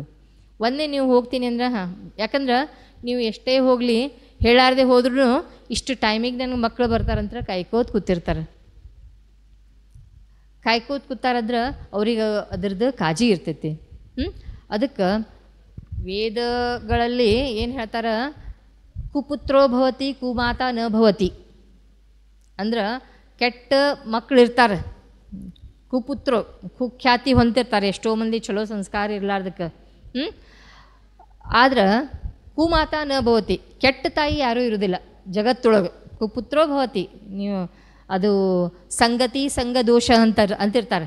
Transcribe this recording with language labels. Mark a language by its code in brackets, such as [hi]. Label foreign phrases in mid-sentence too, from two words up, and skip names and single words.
[kn] ಒಂದೇ ನೀವು ಹೋಗ್ತೀನಿ ಅಂದ್ರೆ ಯಾಕಂದ್ರೆ ನೀವು ಎಷ್ಟೇ ಹೋಗಲಿ ಹೇಳಾರ್ದೆ ಹೋದ್ರೂ ಇಷ್ಟು ಟೈಮಿಗೆ ನನಗೆ ಮಕ್ಕಳು ಬರ್ತಾರಂದ್ರೆ ಕಾಯ್ಕೋತ ಕೂತಿರ್ತಾರೆ. ಕೂತಾರಂದ್ರೆ ಅವ್ರಿಗೆ ಅದ್ರದ್ದು ಕಾಳಜಿ ಇರ್ತೈತಿ. ಅದಕ್ಕೆ ವೇದಗಳಲ್ಲಿ ಏನು ಹೇಳ್ತಾರೆ, [sa] ಕುಪುತ್ರೋ ಭವತಿ ಕುಮಾತಾ ನ ಭವತಿ [kn] ಅಂದ್ರೆ ಕೆಟ್ಟ ಮಕ್ಕಳು ಇರ್ತಾರೆ, ಕುಪುತ್ರೋ ಕುಖ್ಯಾತಿ ಹೊಂದಿರ್ತಾರೆ ಎಷ್ಟೋ ಮಂದಿ ಚಲೋ ಸಂಸ್ಕಾರ ಇರಲಾರ್ದಕ್ಕೆ. ಆದ್ರೆ [sa] ಕುಮಾತಾ ನ ಭವತಿ, [kn] ಕೆಟ್ಟ ತಾಯಿ ಯಾರೂ ಇರೋದಿಲ್ಲ ಜಗತ್ತೊಳಗೆ. [sa] ಕುಪುತ್ರೋ ಭವತಿ, [kn] ನೀವು ಅದು ಸಂಗ ದೋಷ ಅಂತಿರ್ತಾರೆ.